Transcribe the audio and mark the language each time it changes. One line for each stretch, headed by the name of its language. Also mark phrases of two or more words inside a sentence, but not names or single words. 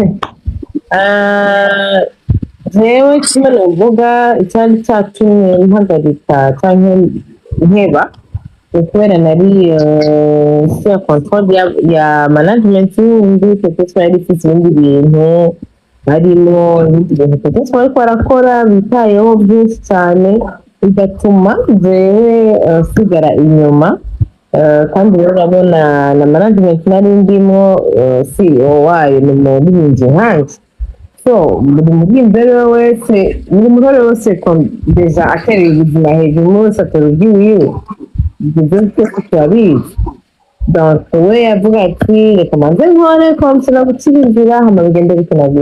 Rundi: Jewe kimwe novuga icyari cyatumye mpagarika canke nkeba kubera nari
French: sur contrôle
Rundi: ya management y'undi peut-être yari ifite ibindi bintu harimo ibindi bintu peut-être bariko barakora bitayeho byinshi cyane bigatuma jewe sigara inyuma. Kandi rero urabona na management nari ndimo CEO wayo ni umuririmbyi nkanje, so buri muririmbyi wese buri muntu wese deja atereye ubuzima hejuru wese atera ubwiwiwe ibyo byose turabizi. Donc we yavuga ati reka manze nkore konsera gukira inzira hama bigende bikenagura.